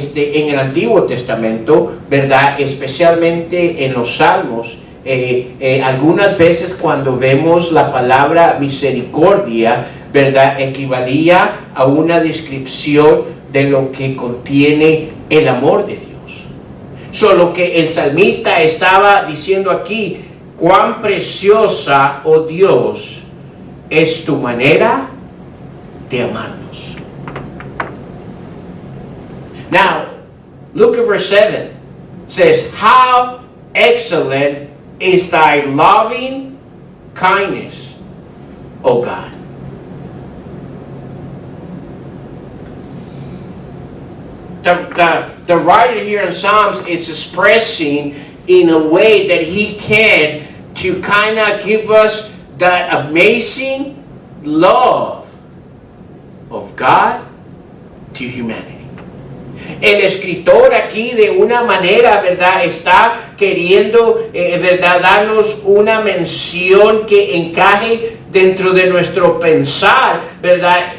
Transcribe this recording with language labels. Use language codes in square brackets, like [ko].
[es] En el Antiguo Testamento, ¿verdad?, especialmente en los Salmos, algunas veces cuando vemos la palabra misericordia, ¿verdad?, equivalía a una descripción de lo que contiene el amor de Dios. Solo que el salmista estaba diciendo aquí, cuán preciosa, oh Dios, es tu manera de amarnos. [en] Now, look at verse 7. It says, how excellent is thy loving kindness, O God. The writer here in Psalms is expressing in a way that he can to kind of give us that amazing love of God to humanity. [es] El escritor aquí de una manera, ¿verdad? Está queriendo, ¿verdad? Darnos una mención que encaje dentro de nuestro pensar, ¿verdad?